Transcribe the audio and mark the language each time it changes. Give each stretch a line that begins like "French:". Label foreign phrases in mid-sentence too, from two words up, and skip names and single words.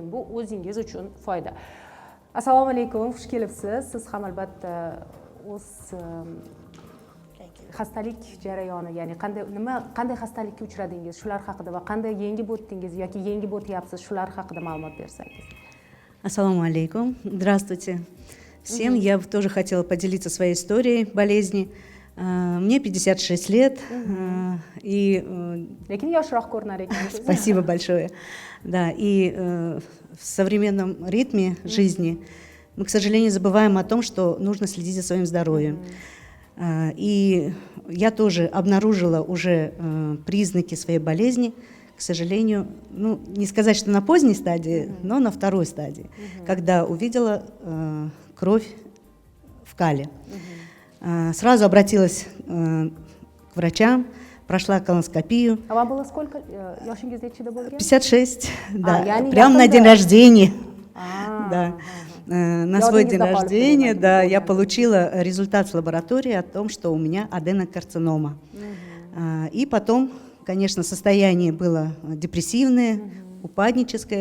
Uzbek: Bu o'zingiz uchun foyda.
Arabic: السلام عليكم,
Uzbek: xush kelibsiz. Siz ham albatta o'z xastalik jarayoni, ya'ni qanday xastalikka uchradingiz, shular haqida va qanday yengib o'tdingiz yoki yengib o'tyapsiz, shular haqida ma'lumot bersangiz.
Arabic: السلام عليكم.
Russian: Здравствуйте всем. Я бы тоже хотела поделиться своей историей болезни. Мне 56 лет. И
Uzbek: Lekin yoshroq ko'rinar ekansiz.
Russian: спасибо большое. Да, и в современном ритме жизни мы, к сожалению, забываем о том, что нужно следить за своим здоровьем. И я тоже обнаружила уже признаки своей болезни, к сожалению, ну, не сказать, что на поздней стадии, но на второй стадии, когда увидела кровь в кале. Сразу обратилась к врачам, прошла колоноскопию. А вам было сколько?
Uzbek: Yoshingiz nechida bo'lgan?
Russian: 56, да,
Uzbek: yani
Russian: прямо на день рождения. Да. На свой
Uzbek: Yodingiz
Russian: день
Uzbek: qolib
Russian: рождения,
Uzbek: qo'ygan.
Russian: да, я получила результат в лаборатории о том, что у меня аденокарцинома. И потом, конечно, состояние было депрессивное, упадническое.